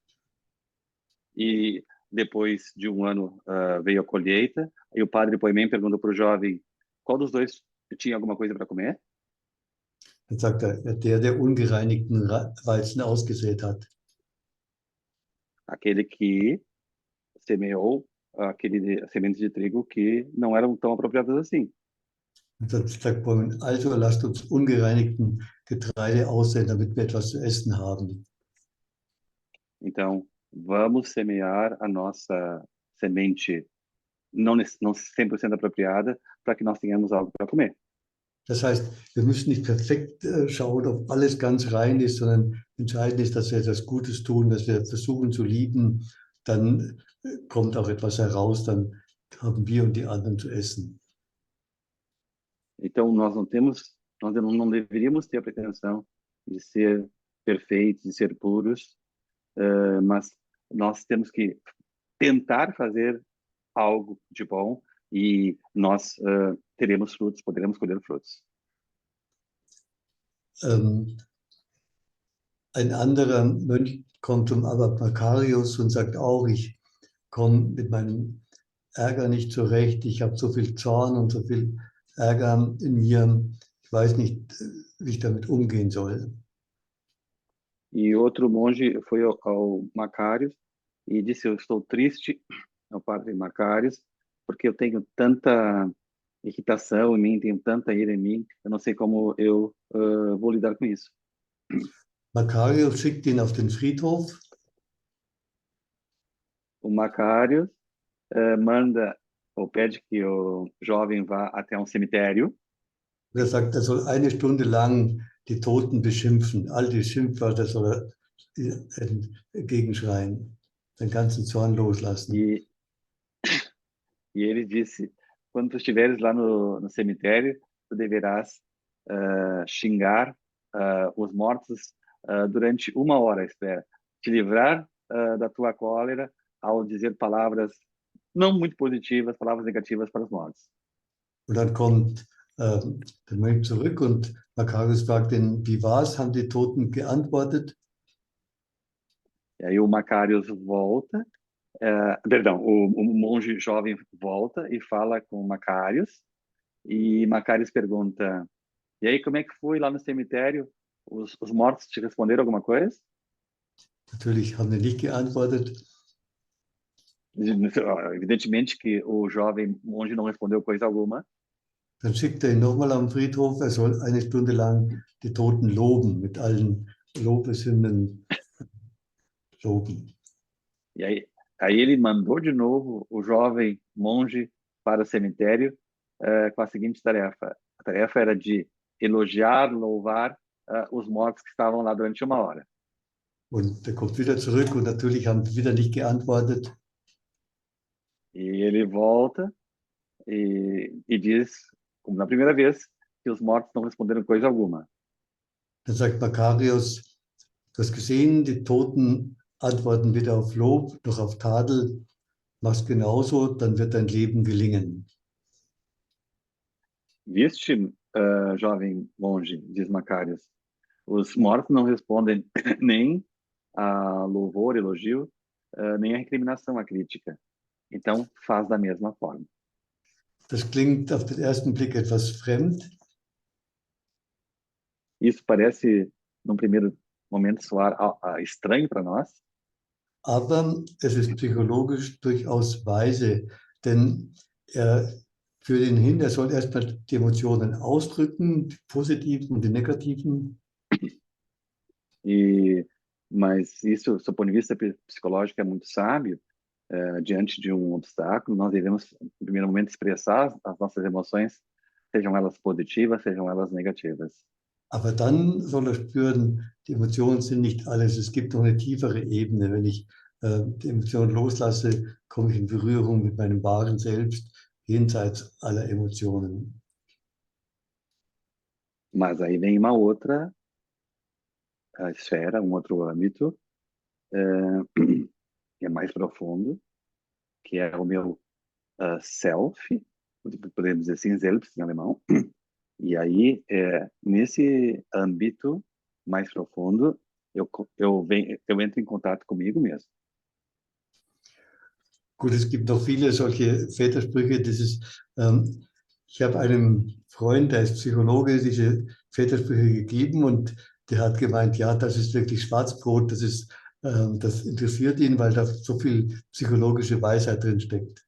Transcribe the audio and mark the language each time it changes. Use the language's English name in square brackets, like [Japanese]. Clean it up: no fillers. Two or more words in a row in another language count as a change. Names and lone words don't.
[Portuguese] E depois de ano veio a colheita. E o padre Poimen perguntou para o jovem qual dos dois tinha alguma coisa para comer. [German] Dann sagt er, der ungereinigten Weizen ausgesät hat. [Portuguese] Aquele que semeou aquele sementes de trigo que não eram tão apropriadas assim. [German] Und dann sagt Poimen, also lasst uns ungereinigten Getreide aussehen, damit wir etwas zu essen haben. [Portuguese] Então, vamos semear a nossa semente não 100% apropriada para que nós tenhamos algo para comer. [German] Das heißt, wir müssen nicht perfekt schauen, ob alles ganz rein ist, sondern entscheidend ist, dass wir etwas Gutes tun, dass wir versuchen zu lieben. Dann kommt auch etwas heraus, dann haben wir und die anderen zu essen. [Portuguese] Então, nós não deveríamos ter a pretensão de ser perfeitos, de ser puros, mas nós temos que tentar fazer algo de bom e nós teremos frutos, poderemos colher frutos. [German] Ein anderer Mönch kommt zum Abbot Macarius und sagt auch, ich komme mit meinem Ärger nicht zurecht, ich habe so viel Zorn und so viel Ärger in mir, ich weiß nicht, wie ich damit umgehen soll. [Portuguese] E outro monge foi ao Macarius e disse: eu estou triste, ao padre Macarius, porque eu tenho tanta irritação em mim, tenho tanta ira em mim, eu não sei como eu vou lidar com isso. [German] Macarius schickt ihn auf den Friedhof. [Portuguese] O Macarius manda ou pede que o jovem vá até um cemitério. [German] Er sagt, er soll eine Stunde lang die Toten beschimpfen. All die Schimpfwörter soll er entgegenschreien, den ganzen Zorn loslassen. [Portuguese] E ele disse: quando tu estiveres lá no cemitério, tu deverás xingar os mortos durante 1 hora, espera, te livrar da tua cólera ao dizer palavras não muito positivas, palavras negativas para os mortos. [German] Und dann kommt der Mönch zurück und Macarius fragt ihn, wie war's? Haben die Toten geantwortet? [Portuguese] E aí o Macarius volta, o monge jovem volta e fala com o Macarius, e Macarius pergunta: e aí, como é que foi lá no cemitério? Os mortos te responderam alguma coisa? [German] Natürlich haben die nicht geantwortet. [Portuguese] Evidentemente que o jovem monge não respondeu coisa alguma. [German] Dann schickt er ihn nochmal am Friedhof, er soll eine Stunde lang die Toten loben, mit allen Lobeshymnen loben. [Portuguese] E aí ele mandou de novo o jovem monge para o cemitério com a seguinte tarefa. A tarefa era de elogiar, louvar os mortos que estavam lá durante 1 hora. [German] Und er kommt wieder zurück und natürlich haben die wieder nicht geantwortet. [Portuguese] E ele volta e diz, como na primeira vez, que os mortos não responderam coisa alguma. [German] Dann sagt Makarios, du hast gesehen, die Toten antworten weder auf Lob noch auf Tadel. Mach's genauso, dann wird dein Leben gelingen. [Portuguese] Viste, jovem monge, diz Macários, os mortos não respondem nem a louvor, elogio, nem a recriminação, a crítica. Então, faz da mesma forma. [German] Das klingt auf den ersten Blick etwas fremd, [Portuguese] Isso parece, num primeiro momento, soar estranho para nós, [German] aber es ist psychologisch durchaus weise, denn er führt ihn hin, er soll erstmal die Emotionen ausdrücken, die positiven und die negativen. [Portuguese] Mas isso, do ponto de vista psicológico, é muito sábio. Diante de um obstáculo, nós devemos, no primeiro momento, expressar as nossas emoções, sejam elas positivas, sejam elas negativas. [German] Aber dann soll er spüren, die Emotionen sind nicht alles. Es gibt noch eine tiefere Ebene. Wenn ich die Emotionen loslasse, komme ich in Berührung mit meinem wahren Selbst, jenseits aller Emotionen. [Portuguese] Mas aí vem uma outra esfera, um outro âmbito, que é mais profundo, que é o meu self, podemos dizer assim, selbst em alemão. E aí, nesse âmbito mais profundo, eu entro em contato comigo mesmo. [German] Gut, es gibt noch viele solche Vätersprüche. Ich habe einem Freund, der ist Psychologe, diese Vätersprüche gegeben und der hat gemeint, ja, das ist wirklich Schwarzbrot, das interessiert ihn, weil da so viel psychologische Weisheit drin steckt.